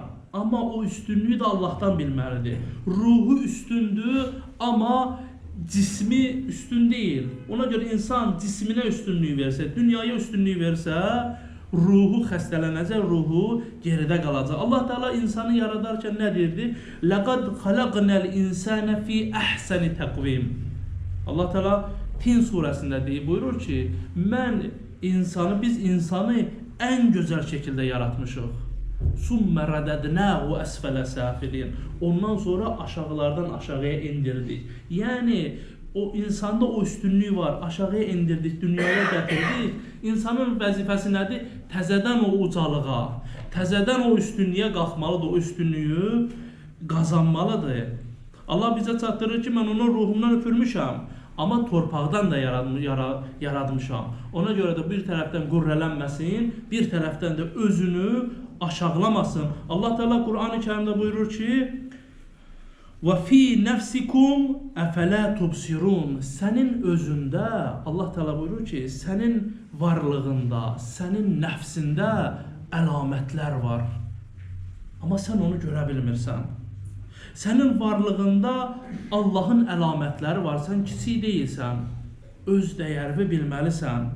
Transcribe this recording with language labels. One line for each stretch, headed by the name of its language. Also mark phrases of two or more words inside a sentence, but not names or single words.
Azerbaijani: Amma o üstünlüyü də Allahdan bilməlidir. Ruhu üstündür, amma cismi üstün deyil. Ona görə insan cisminə üstünlüyü versə, dünyaya üstünlüyü versə, ruhu xəstələnəcək, ruhu geridə qalacaq. Allah Teala insanı yaradarkən nə deyirdi?
Arabic: لَقَدْ خَلَقْنَا الْاِنْسَانَ فِي أَحْسَنِ تَقْوِيمٍ.
Azerbaijani: Allah Teala Tin surəsində buyurur ki, biz insanı ən gözəl şəkildə yaratmışıq.
Arabic: ثُمَّ رَدَدْنَاهُ أَسْفَلَ سَافِلِينَ.
Azerbaijani: Ondan sonra aşağılardan aşağıya indirdik. Yəni, o insanda o üstünlüyü var, aşağıya indirdik, dünyaya gətirdik. İnsanın vəzifəsi nədir? Təzədən o ucalığa, təzədən o üstünlüyə qalxmalıdır, o üstünlüyü qazanmalıdır. Allah bizə çatdırır ki, mən onun ruhumdan üfürmüşəm. Amma torpaqdan da yaradmışam. Ona görə də bir tərəfdən qürrələnməsin, bir tərəfdən də özünü aşağılamasın. Allah Teala Qur'an-ı Kərimdə buyurur ki,
Arabic: وَفِي نَفْسِكُمْ أَفَلَا تُبْصِرُونَ.
Azerbaijani: Sənin özündə, Allah Teala buyurur ki, sənin varlığında, sənin nəfsində əlamətlər var. Amma sən onu görə bilmirsən. Sənin varlığında Allahın əlamətləri var, sən kiçik deyilsən, öz dəyərini bilməlisən.